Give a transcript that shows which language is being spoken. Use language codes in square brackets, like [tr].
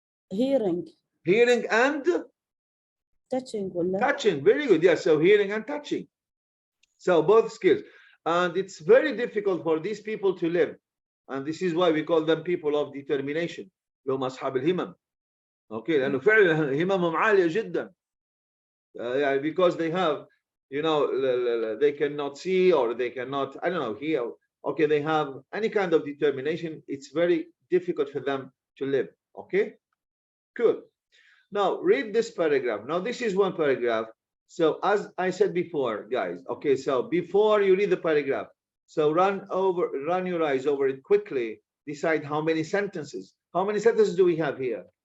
[en] Hearing. Hearing and Touching. [ar] ولا? [en] touching. Very good. Yes, so hearing and touching. So both skills. And it's very difficult for these people to live. And this is why we call them people of determination. [ar] لهم أصحاب الهمم. Okay, لأنه فعلا هممهم عالية جدا. [en] Because they have, you know, they cannot see or they cannot, I don't know, hear. Okay, they have any kind of determination. It's very difficult for them to live. Okay, good. Now read this paragraph. Now this is one paragraph. So as I said before, guys, okay, so before you read the paragraph, so run your eyes over it quickly, decide how many sentences. How many sentences do we have here?